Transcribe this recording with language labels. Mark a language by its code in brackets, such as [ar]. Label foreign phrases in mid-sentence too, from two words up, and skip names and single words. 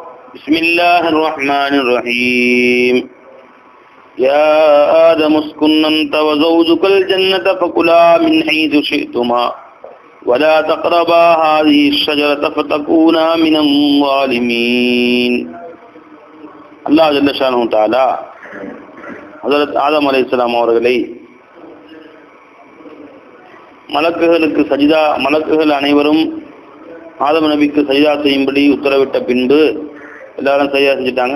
[ar] بسم الله الرحمن الرحيم يا آدم اسكن أنت وزوجك الجنة فكلا من حيث شئتما ولا تقربا هذه الشجرة فتكونا من الظالمين. [ta] அல்லாஹ் [ar] جل شأنه تعالى [ta] ஹஜ்ரத் ஆதம் அலைஹிஸ்ஸலாம் அவர்களை மலக்குகள் அனைவரும் ஆதம் நபிக்கு சஜிதா செய்யும்படி உத்தரவிட்ட பின்பு எல்லாரும் சஜிதா செஞ்சுட்டாங்க.